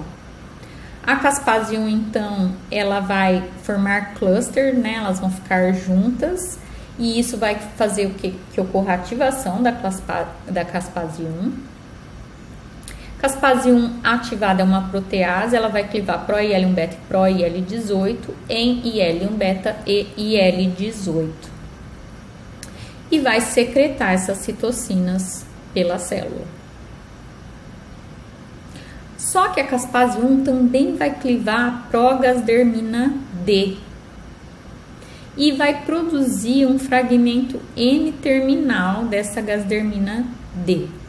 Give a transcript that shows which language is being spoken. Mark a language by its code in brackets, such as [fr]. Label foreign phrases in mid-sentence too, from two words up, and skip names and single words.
[pt] A caspase 1, então, ela vai formar cluster, né? Elas vão ficar juntas e isso vai fazer o que? Que ocorra a ativação da caspase 1. Caspase 1 ativada é uma protease, ela vai clivar pro-IL-1 beta e pro-IL-18 em IL-1 beta e IL-18. E vai secretar essas citocinas pela célula. Só que a caspase 1 também vai clivar a progasdermina D e vai produzir um fragmento N-terminal dessa gasdermina D.